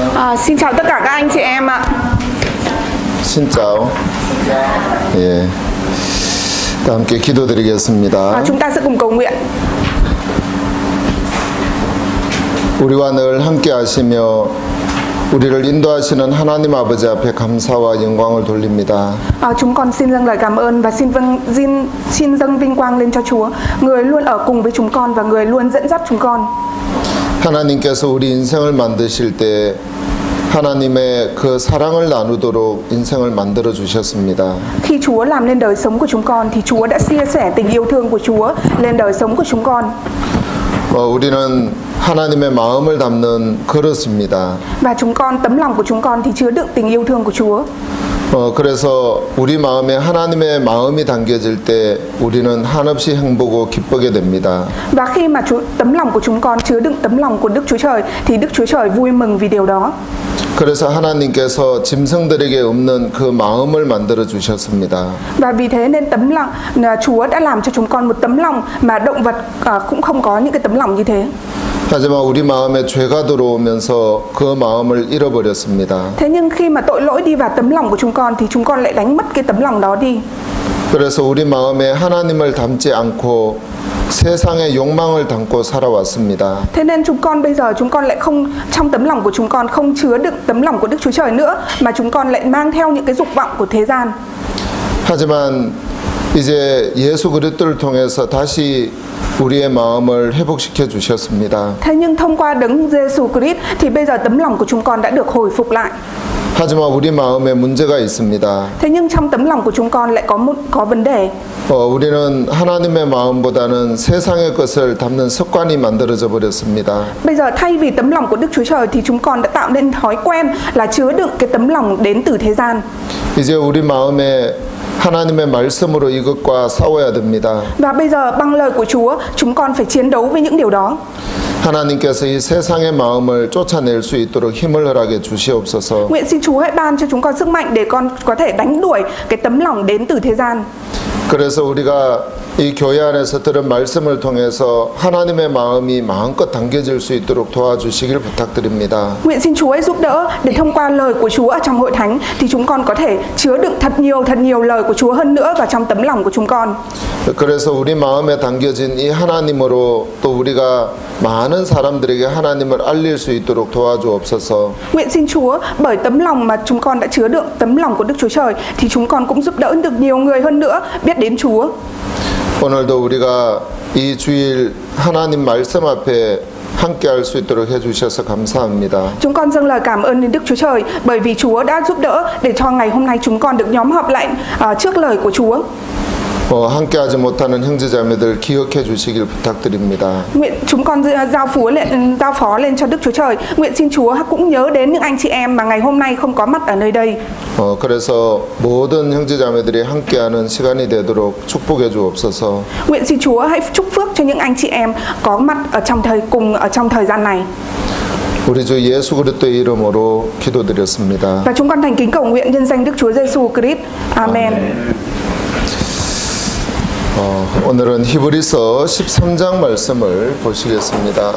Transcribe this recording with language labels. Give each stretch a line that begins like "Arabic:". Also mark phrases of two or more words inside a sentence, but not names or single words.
Vietnamese: Xin chào tất cả các anh chị em ạ. Xin chào.
Korean: 예, 다 함께 기도드리겠습니다.
Vietnamese: Chúng ta sẽ cùng cầu nguyện.
Korean: 우리와 늘 함께 하시며 우리를 인도하시는 하나님 아버지 앞에 감사와 영광을 돌립니다.
Vietnamese: Chúng con xin dâng lời cảm ơn và xin dâng vinh quang lên cho Chúa, người luôn ở cùng với chúng con và người luôn dẫn dắt chúng con.
Korean: 하나님께서 우리 인생을 만드실 때 하나님의 그 사랑을 나누도록 인생을 만들어 주셨습니다.
Vietnamese: Khi Chúa làm nên đời sống của chúng con thì Chúa đã chia sẻ tình yêu thương của Chúa lên đời sống của chúng con.
Korean: 우리는 하나님의 마음을 담는 그릇입니다.
Vietnamese: Và tấm lòng của chúng con thì chứa đựng tình yêu thương của Chúa.
Korean: 그래서 우리 마음에 하나님의 마음이 담겨질 때 우리는 한없이 행복하고 기쁘게 됩니다.
Vietnamese: Và khi mà tấm lòng của chúng con chứa đựng tấm lòng của Đức Chúa Trời thì Đức Chúa Trời vui mừng vì điều đó.
Korean: 그래서 하나님께서 짐승들에게 없는 그 마음을 만들어 주셨습니다.
Vietnamese: Và vì thế nên Chúa đã làm cho chúng con một tấm lòng mà động vật cũng không có những cái tấm lòng như thế.
Korean: 하지만 우리 마음에 죄가 들어오면서 그 마음을 잃어버렸습니다.
Vietnamese: Thế nhưng khi mà tội lỗi đi vào tấm lòng của chúng con thì chúng con lại đánh mất cái tấm lòng đó đi.
Korean: 그래서 우리 마음에 하나님을 담지 않고 세상의 욕망을 담고 살아왔습니다.
Vietnamese: Thế nên bây giờ chúng con lại không, trong tấm lòng của chúng con không chứa đựng tấm lòng của Đức Chúa Trời nữa, mà chúng con lại mang theo những cái dục vọng của thế gian.
Korean: 하지만 이제 예수 그리스도를 통해서 다시 우리의 마음을 회복시켜 주셨습니다.
Vietnamese: Thế nhưng thông qua đấng Giêsu Christ thì bây giờ tấm lòng của chúng con đã được hồi phục lại.
Korean: 하지만 우리 마음에 문제가 있습니다.
Vietnamese: Thế nhưng trong tấm lòng của chúng con lại có vấn đề.
Korean: 우리는 하나님의 마음보다는 세상의 것을 담는 습관이 만들어져 버렸습니다.
Vietnamese: Bây giờ thay vì tấm lòng của Đức Chúa Trời thì chúng con đã tạo nên thói quen là chứa đựng cái tấm lòng đến từ thế gian.
Korean: 이제 우리 마음에 하나님의 말씀으로 이것과 싸워야 됩니다.
Vietnamese: Và bây giờ bằng lời của Chúa, chúng con phải chiến đấu với những điều đó.
Korean: 하나님께서 이 세상의 마음을 쫓아낼 수 있도록 힘을 허락해 주시옵소서.
Vietnamese: Nguyện xin Chúa hãy ban cho chúng con sức mạnh để con có thể đánh đuổi cái tấm lòng đến từ thế gian.
Korean: 그래서 우리가 이 교회 안에서 들은 말씀을 통해서 하나님의 마음이 마음껏 담겨질 수 있도록 도와주시길 부탁드립니다.
Vietnamese: Nguyện xin Chúa hãy giúp đỡ để thông qua lời của Chúa ở trong hội thánh thì chúng con có thể chứa đựng thật nhiều lời của Chúa hơn nữa vào trong tấm lòng của chúng con.
Korean: 그래서 우리 마음에 담겨진 이 하나님으로 또 우리가 많은 사람들에게 하나님을 알릴 수 있도록 도와주옵소서.
Vietnamese: Nguyện xin Chúa bởi tấm lòng mà chúng con đã chứa đựng tấm lòng của Đức Chúa Trời thì chúng con cũng giúp đỡ được nhiều người hơn nữa biết đến Chúa.
Korean: 오늘도 우리가 이 주일 하나님 말씀 앞에 함께 할 수 있도록 해주셔서 감사합니다.
Vietnamese: Chúng con dâng lời cảm ơn đến Đức Chúa Trời bởi vì Chúa đã giúp đỡ để cho ngày hôm nay chúng con được nhóm họp lại trước lời của Chúa.
Korean: 함께하지 못하는 형제자매들 기억해 주시길 부탁드립니다.
Vietnamese: Nguyện chúng con giao phó lên cho Đức Chúa Trời. Nguyện xin Chúa cũng nhớ đến những anh chị em mà ngày hôm nay không có mặt ở nơi đây.
Korean: 그래서 모든 형제자매들이 함께하는 시간이 되도록 축복해 주옵소서.
Vietnamese: Nguyện xin Chúa hãy chúc phước cho những anh chị em có mặt ở trong thời gian này.
Korean: 우리 주 예수 그리스도의 이름으로 기도드렸습니다.
Vietnamese: Và chúng con thành kính cầu nguyện nhân danh Đức Chúa Giêsu Christ. Amen.
Korean: 오늘은 히브리서 13장 말씀을 보시겠습니다.